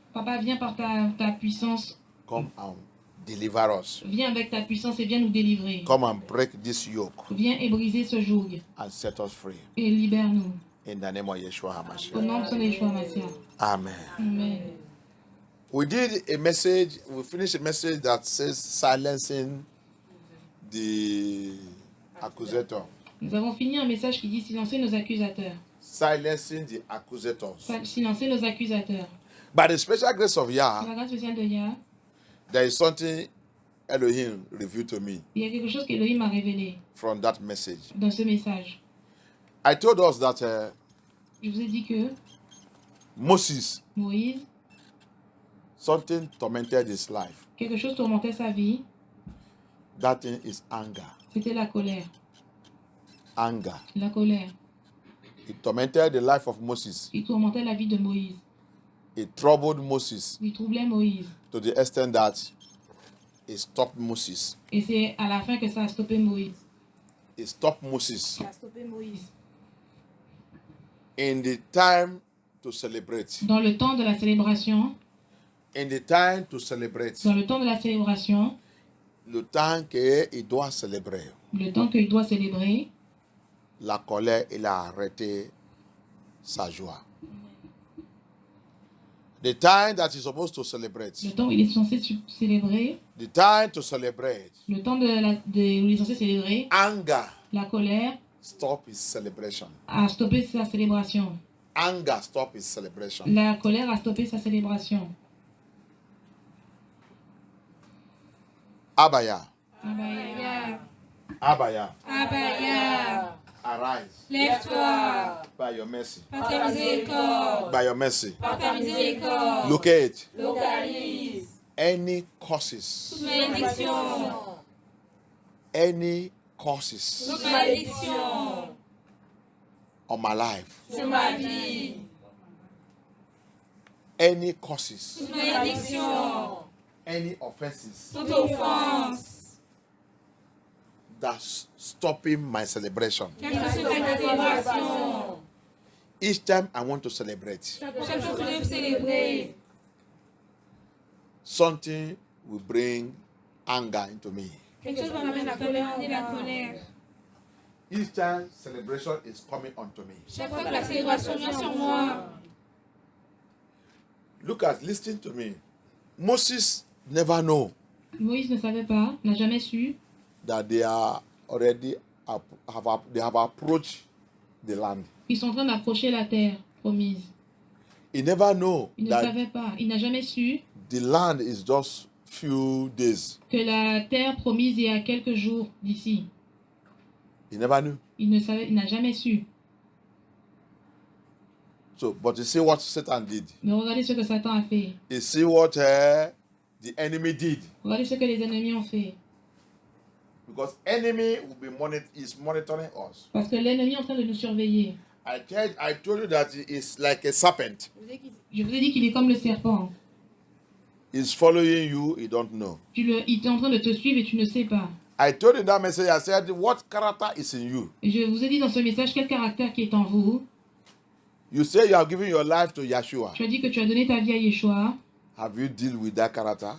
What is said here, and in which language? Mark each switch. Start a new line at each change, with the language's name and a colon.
French: Papa, viens par ta puissance,
English: Come and deliver us.
French: viens avec ta puissance et viens nous délivrer.
English: Come and break this yoke
French: Viens et briser ce joug
English: and set us free.
French: et libère-nous.
English: In the name of Yeshua
French: Au
English: HaMashiach.
French: nom de son Yeshua Mashiach.
English: Amen.
French: Amen.
English: We did a message, we finished a message that says silencing the accusator.
French: Nous avons fini un message qui dit silencer nos accusateurs.
English: Silencing the accusators.
French: Silencer nos accusateurs.
English: By the special grace of
French: Par Yah, la grâce spéciale de Yah,
English: there is something Elohim revealed to me
French: il y a quelque chose qu'Elohim m'a révélé
English: from that message.
French: dans ce message.
English: I told us that
French: Je vous ai dit que
English: Moses,
French: Moïse,
English: something tormented his life.
French: quelque chose tourmentait sa vie,
English: That thing is anger.
French: c'était la colère.
English: Anger.
French: La colère.
English: It tormented the life of Moses.
French: Il tourmentait la vie de Moïse.
English: It troubled Moses
French: Il troublait Moïse.
English: to the extent that it stopped Moses.
French: Et c'est à la fin que ça a stoppé Moïse.
English: It stopped Moses
French: Ça a stoppé Moïse.
English: in the time to celebrate.
French: Dans le temps de la célébration,
English: In the time to celebrate.
French: dans le temps de la célébration, Le temps qu'il doit célébrer. le temps qu'il doit célébrer, La colère, il a arrêté sa joie.
English: The time that you're supposed to celebrate.
French: Le temps où il est censé célébrer.
English: The time to celebrate.
French: Le temps où il est censé célébrer.
English: Anger.
French: La colère.
English: Stop his celebration.
French: A stoppé sa célébration.
English: Anger stop his celebration.
French: La colère a stoppé sa célébration. Abaya. Abaya. Abaya. Abaya.
English: Arise.
French: Lève-toi.
English: By your mercy.
French: Par ta miséricorde.
English: By your mercy.
French: Par ta miséricorde.
English: Locate
French: Localise.
English: any causes.
French: Toute malédiction.
English: Any causes
French: Toute malédiction.
English: on my life.
French: Sur ma vie.
English: Any causes.
French: Toute malédiction.
English: Any offenses
French: Toute offense.
English: that's stopping my celebration.
French: Qui se fait ta célébration.
English: Each time I want to celebrate,
French: Chaque fois que tu veux célébrer,
English: something will bring anger into me.
French: quelque chose va m'amener la colère.
English: Each time celebration is coming onto me.
French: Chaque fois que la célébration vient sur moi,
English: Listen to me. Moses never know
French: Moïse ne savait pas, n'a jamais su
English: that they are already they have approached the land.
French: qu'ils sont en train d'approcher la terre promise.
English: He never know
French: Il ne
English: that
French: savait pas, il n'a jamais su
English: the land is just few days.
French: que la terre promise est à quelques jours d'ici.
English: He never knew.
French: Il ne savait, il n'a jamais su.
English: So, but you see what Satan did.
French: Mais regardez ce que Satan a fait.
English: You see what the enemy did.
French: Regardez ce que les ennemis ont fait.
English: Because enemy is monitoring us.
French: Parce que l'ennemi est en train de nous surveiller.
English: I told you that he is like a serpent.
French: Je vous ai dit qu'il est comme le serpent.
English: He's following you, you don't know.
French: Il est en train de te suivre et tu ne sais pas.
English: I told you that message, I said, what character is in you?
French: Et je vous ai dit dans ce message quel caractère qui est en vous.
English: You say you have given your life to Yeshua.
French: Tu as dit que tu as donné ta vie à Yeshua.
English: Have you dealt with that character?